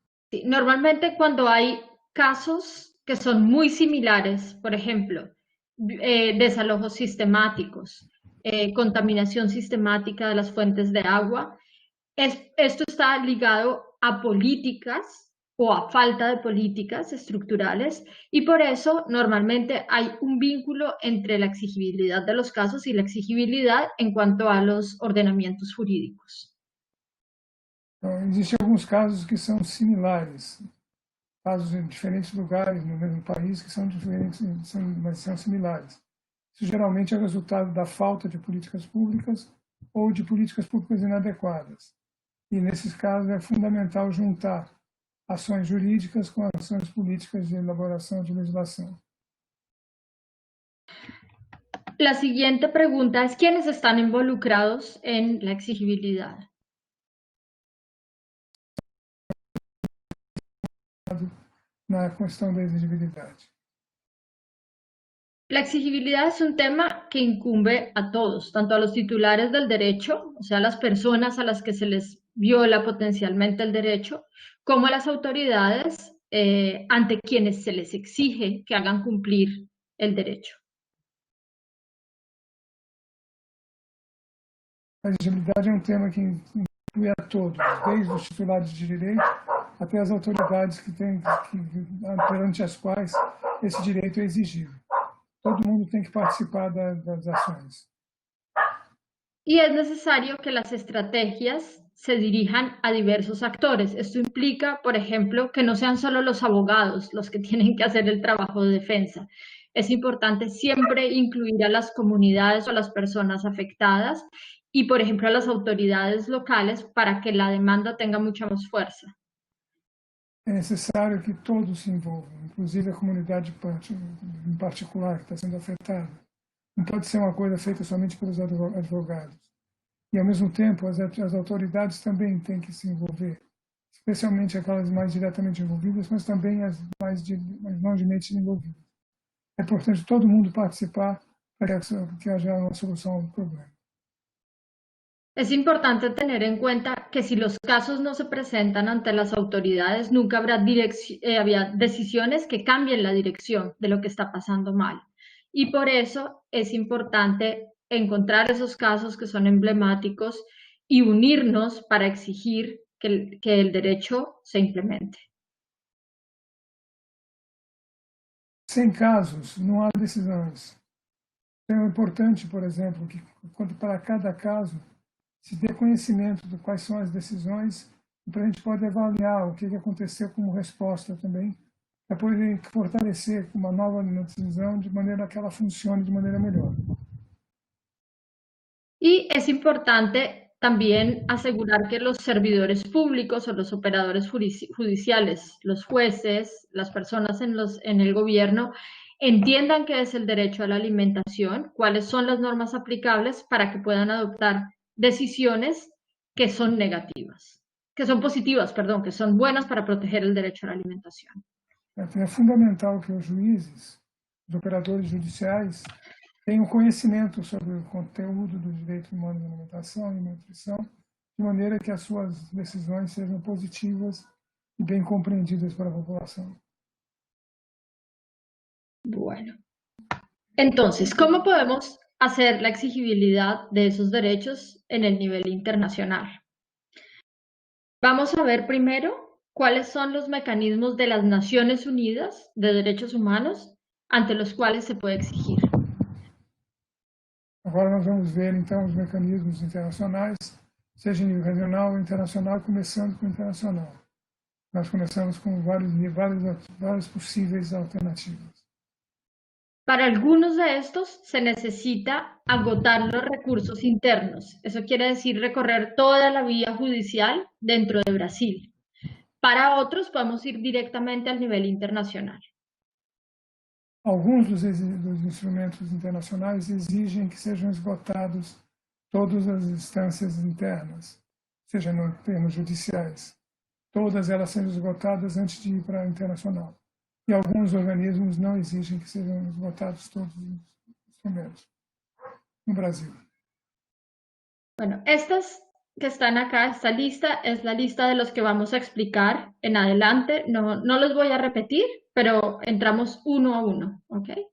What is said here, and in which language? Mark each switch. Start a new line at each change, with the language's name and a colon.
Spanish: Sí, normalmente cuando hay casos que son muy similares, por ejemplo, desalojos sistemáticos, contaminación sistemática de las fuentes de agua, esto está ligado a políticas o a falta de políticas estructurales y por eso normalmente hay un vínculo entre la exigibilidad de los casos y la exigibilidad en cuanto a los ordenamientos jurídicos.
Portuguese: Então, existem alguns casos que são similares, casos em diferentes lugares no mesmo país que são diferentes, mas são similares. Isso geralmente é resultado da falta de políticas públicas ou de políticas públicas inadequadas. E nesses casos é fundamental juntar ações jurídicas com ações políticas de elaboração de legislação.
Spanish: La siguiente pregunta es, ¿quiénes están involucrados en la exigibilidad?
Portuguese: na questão da exigibilidade.
Spanish: La exigibilidad es un tema que incumbe a todos, tanto a los titulares del derecho, o sea, a las personas a las que se les viola potencialmente el derecho, como a las autoridades ante quienes se les exige que hagan cumplir el derecho.
Portuguese: A exigibilidade é tema que inclui a todos, desde os titulares de direito até as autoridades perante as quais esse direito é exigido. Todo mundo tem que participar das ações.
Spanish: Y es necesario que las estrategias se dirijan a diversos actores. Esto implica, por ejemplo, que no sean solo los abogados los que tienen que hacer el trabajo de defensa. Es importante siempre incluir a las comunidades o a las personas afectadas y, por ejemplo, a las autoridades locales para que la demanda tenga mucha más fuerza.
Portuguese: É necessário que todos se envolvam, inclusive a comunidade em particular que está sendo afetada. Não pode ser uma coisa feita somente pelos advogados. E, ao mesmo tempo, as autoridades também têm que se envolver, especialmente aquelas mais diretamente envolvidas, mas também as mais não diretamente envolvidas. É importante todo mundo participar para que haja uma solução ao problema.
Spanish: Es importante tener en cuenta que si los casos no se presentan ante las autoridades, nunca habrá decisiones que cambien la dirección de lo que está pasando mal. Y por eso es importante encontrar esos casos que son emblemáticos y unirnos para exigir que el derecho se implemente.
Portuguese: Sem casos, não há decisões. Então é importante, por exemplo, que para cada caso se dê conhecimento de quais são as decisões, para a gente poder avaliar o que aconteceu como resposta também, para poder fortalecer uma nova decisão de maneira que ela funcione de maneira melhor.
Spanish: Y es importante también asegurar que los servidores públicos o los operadores judiciales, los jueces, las personas en el gobierno, entiendan qué es el derecho a la alimentación, cuáles son las normas aplicables para que puedan adoptar decisiones que son negativas, que son positivas, perdón, que son buenas para proteger el derecho a la alimentación.
Portuguese: É fundamental que os juízes, os operadores judiciais, tenham conhecimento sobre o conteúdo do direito humano de alimentação e nutrição, de maneira que as suas decisões sejam positivas
Spanish: y bien comprendidas para la población. Bueno, entonces, ¿cómo podemos hacer la exigibilidad de esos derechos en el nivel internacional? Vamos a ver primero cuáles son los mecanismos de las Naciones Unidas de Derechos Humanos ante los cuales se puede exigir.
Portuguese: Agora nós vamos ver, então, os mecanismos internacionais, seja em nível regional ou internacional, começando com o internacional. Nós começamos com várias possíveis alternativas.
Spanish: Para algunos de estos se necesita agotar los recursos internos. Eso quiere decir recorrer toda la vía judicial dentro de Brasil. Para otros podemos ir directamente al nivel internacional.
Portuguese: Alguns dos instrumentos internacionais exigem que sejam esgotados todas as instâncias internas, seja em termos judiciais. Todas elas sendo esgotadas antes de ir para a internacional. E alguns organismos não exigem que sejam esgotados todos os instrumentos no Brasil.
Spanish: Bueno, estas que están acá, esta lista es la lista de los que vamos a explicar en adelante. No los voy a repetir, pero entramos uno a uno, ¿ok?